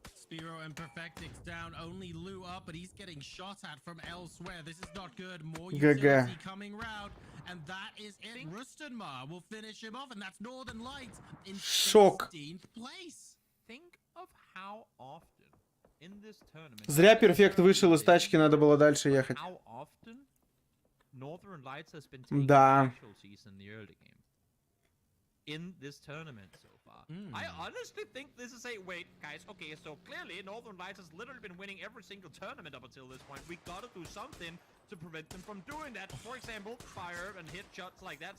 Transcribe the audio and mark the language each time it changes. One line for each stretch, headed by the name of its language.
English: Spiro and Perfectix down, only Lou up, but he's getting shot at from elsewhere. This is not good. More utility coming round, and that is it. Rustenmar will finish him off, and that's Northern Lights in 16th place. Think of how often in this tournament.
Russian: Зря Перфект вышел из тачки, надо было дальше ехать.
English: How often Northern Lights has been taking casualties in the early game. In this tournament so far. I honestly think this is a wait, guys. Okay, so clearly Northern Lights has literally been winning every single tournament up until this point. We gotta do something to prevent them from doing that. For example, fire and hit shots like that.